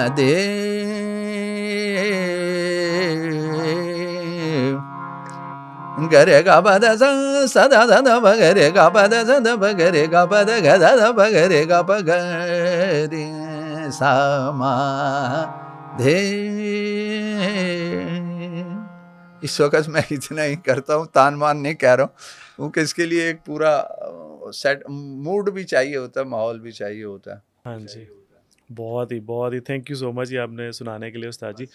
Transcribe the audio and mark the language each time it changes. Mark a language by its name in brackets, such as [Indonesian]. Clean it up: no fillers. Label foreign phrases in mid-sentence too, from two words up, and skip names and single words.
[Hindi] महादेव गरे गा पद सा सदा सदा प गरे गा पद सदा प गरे गा पद ग दा प गरे गा प गरे सा मा धे। इस वक्त मैं इतना ही करता हूँ, तान मान नहीं कह रहा हूँ, क्योंकि इसके लिए एक पूरा सेट मूड भी चाहिए होता है, माहौल भी चाहिए होता है। हाँ जी, बहुत ही [English] thank you so much [Hindi] ये आपने सुनाने के लिए उस्ताद जी।